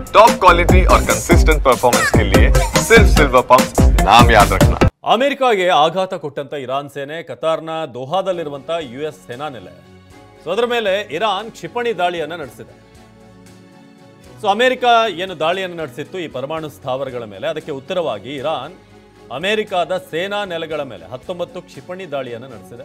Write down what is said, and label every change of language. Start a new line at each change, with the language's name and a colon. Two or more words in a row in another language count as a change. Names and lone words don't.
English: top quality
Hindi: और
English: consistent performance
Hindi: के लिए सिर्फ सिल्वर पंप नाम याद रखना।
Kannada: ಅಮೆರಿಕಾಗೆ ಆಘಾತ ಕೊಟ್ಟಂತ ಇರಾನ್ ಸೇನೆ ಕತಾರ್ನ ದೋಹಾದಲ್ಲಿರುವಂತ ಯುಎಸ್ ಸೇನಾ ನೆಲೆ. ಸೊ ಅದರ ಮೇಲೆ ಇರಾನ್ ಕ್ಷಿಪಣಿ ದಾಳಿಯನ್ನು ನಡೆಸಿದೆ. ಸೊ ಅಮೆರಿಕ ಏನು ದಾಳಿಯನ್ನು ನಡೆಸಿತ್ತು ಈ ಪರಮಾಣು ಸ್ಥಾವರಗಳ ಮೇಲೆ, ಅದಕ್ಕೆ ಉತ್ತರವಾಗಿ ಇರಾನ್ ಅಮೆರಿಕಾದ ಸೇನಾ ನೆಲೆಗಳ ಮೇಲೆ 19 ಕ್ಷಿಪಣಿ ದಾಳಿಯನ್ನು ನಡೆಸಿದೆ.